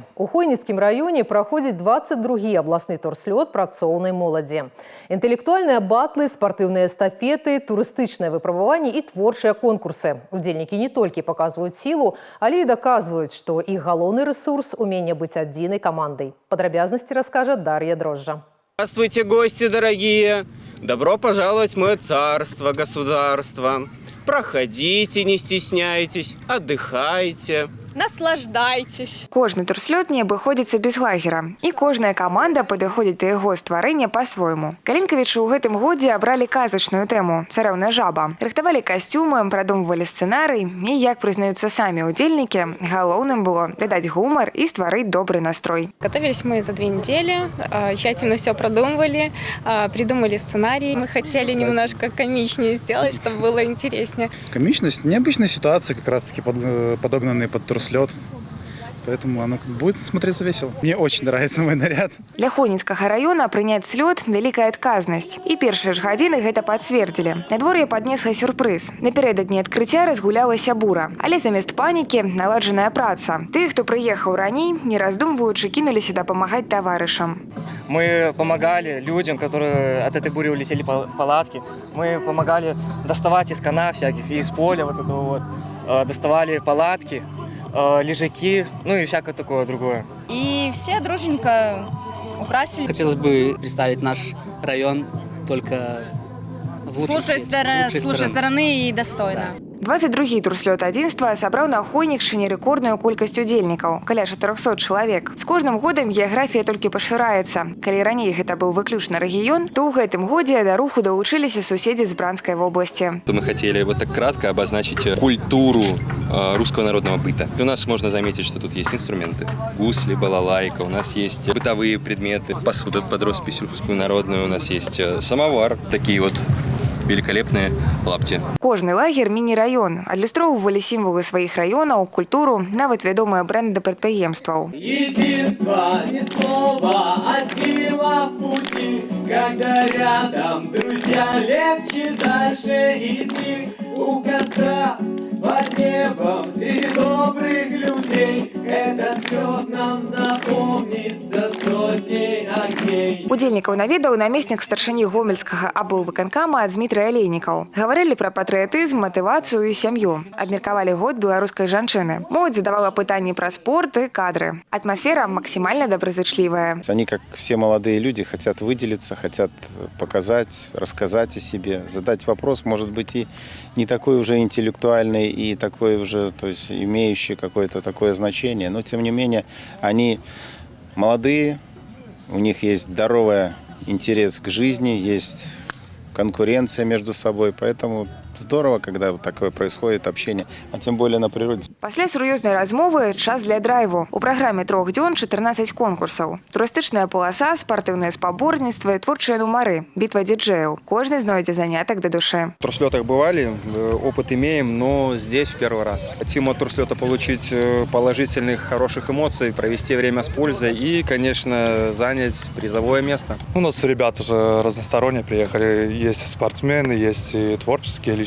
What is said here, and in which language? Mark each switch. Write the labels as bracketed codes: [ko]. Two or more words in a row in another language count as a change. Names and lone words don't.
[be] У Хойніцкім раёне праходзіць 22-й абласны турслёт працоўнай моладзі. Інтэлектуальныя батлы, спартыўныя эстафеты, турыстычныя выпрабаванні і творчыя конкурсы. Удзельнікі не толькі паказваюць сілу, але і даказваюць, што іх галоўны рэсурс – умение быць адзінай камандай. Падрабязнасці раскажа Дар'я Дрожжа. [ru] Здравствуйте, гости дорогие! Добро пожаловать в мое царство, государство. Проходите, не стесняйтесь, отдыхайте. Наслаждайтесь. [be] Кожны турслёт не абыходзіцца без лагера. І кожная каманда падыходзіць да яго стварэння па-свойму. Калінкавічы ў гэтым годзе абралі казачную тэму «Царэўна жаба». Рыхтавалі касцюмы, прадумвалі сцэнарый. І, як прызнаюцца самі удзельнікі, галоўным было дадаць гумар і стварыць добрый настрой. [ru] Готовились мы за 2 недели, тщательно все продумывали, придумали сценарий. Мы хотели немножко комичнее сделать, чтобы было интереснее. Комичность – необычная ситуация, как раз-таки подогнанные под турслёт. Поэтому оно будет смотреться весело. Мне очень нравится мой наряд. [be] Для Хойніцкага района прыняць слёт – вялікая адказнасць. І першыя ж гадзіны гэта пацвердзілі. Надвор'е паднесла сюрпрыз. Напярэдадні адкрыцця разгулялася бура. Але замест панікі – наладжаная праца. Тых, хто прыехаў раней, не раздумваючы, кінуліся дапамагаць таварышам. [ru] Мы помогали людям, которые от этой бури улетели палатки. Мы помогали доставать из канав всяких, из поля вот этого вот. Доставали палатки, лежаки, ну и всякое такое другое. И все дружненько украсили. Хотелось бы представить наш район только в лучшей стороны и достойно. [be] 22-й турслёт адзінства сабраў на Хойнікшчыне рэкордную колькасць удзельнікаў – каля 400 чалавек. З кожным годам геаграфія толькі пашыраецца. Калі раней гэта быў выключна рэгіён, то ў гэтым годзе да руху далучыліся суседзі з Бранскай вобласці. [ru] Мы хотели вот так кратко обозначить культуру русского народного быта. У нас можно заметить, что тут есть инструменты. Гусли, балалайка, у нас есть бытовые предметы, посуда под роспись русскую народную, у нас есть самовар, такие вот великолепные лапти. [be] Кожны лагер – міні-раён. Адлюстроўвалі сімвалы сваіх раёнаў, культуру, нават вядомыя брэнды прадпрыемстваў. [ru] Единство, не слово, а сила в пути. Когда рядом друзья, легче дальше идти. У костра, под небом, среди добрых людей. Этот слёт нам запомнится сотней огней. [be] Удзельнікаў наведаў намеснік старшыні гомельскага аблвыканкама Дмітрый Алейнікаў. Гаварылі пра патрыятызм, матывацыю і сям'ю. Абмеркавалі год беларускай жанчыны. Моладзь задавала пытанні пра спорт и кадры. [ru] Атмосфера максимально доброзычливая. Они, как все молодые люди, хотят выделиться, хотят показать, рассказать о себе, задать вопрос, может быть, и не такой уже интеллектуальный, и такой уже, то есть имеющий какое-то такое значение. Но, тем не менее, они молодые, у них есть здоровый интерес к жизни, есть конкуренция между собой, поэтому здорово, когда вот такое происходит, общение, а тем более на природе. [be] Пасля сур'ёзнай размовы час для драйву. У праграме 3 дзён 14 конкурсаў. Турыстычная полоса, спартыўнае спаборніцтва і творчыя нумары, бітва діджеяў. Кожны знойдзе занятак да душы. [ru] В турслётах бывали, опыт имеем, но здесь в первый раз. Хотим от турслёта получить положительных, хороших эмоций, провести время с пользой и, конечно, занять призовое место. У нас ребята же разносторонние приехали. Есть спортсмены, есть и творческие личности.